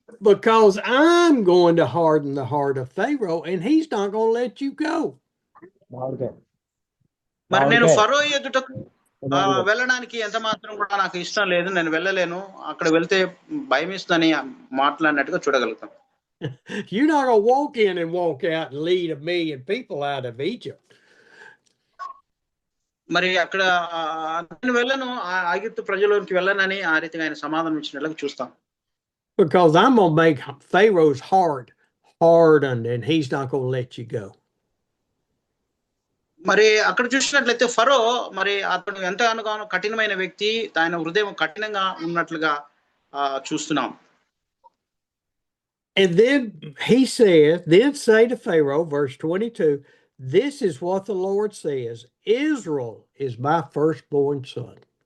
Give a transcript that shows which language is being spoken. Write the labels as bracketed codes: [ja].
[en] Because I'm going to harden the heart of Pharaoh and he's not going to let you go. [te] మరి నేను ఫరో ఎదుటకు వెళ్ళడానికి ఎంత మాత్రం కూడా నాకు ఇష్టం లేదు, నేను వెళ్ళలేను, అక్కడ వెళ్తే భయం ఇస్తుందని మాట్లాడినట్టుగా చూడగలుగుతాం. [en] You're not going to walk in and walk out and lead 1 million people out of Egypt. [te] మరి అక్కడ నేను వెళ్ళను, ఐగుప్తు ప్రజలోకి వెళ్ళనని ఆ రీతిగా ఆయన సమాధానం ఇచ్చినట్లుగా చూస్తాం. [en] Because I'm going to make Pharaoh's heart hardened and he's not going to let you go. [te] మరి అక్కడ చూసినట్లయితే ఫరో మరి అతను ఎంతగానో కఠినమైన వ్యక్తి, ఆయన హృదయం కఠినంగా ఉన్నట్లుగా చూస్తున్నాం. [en] And then he says, then say to Pharaoh, verse 22, this is what the Lord says, Israel is my firstborn son.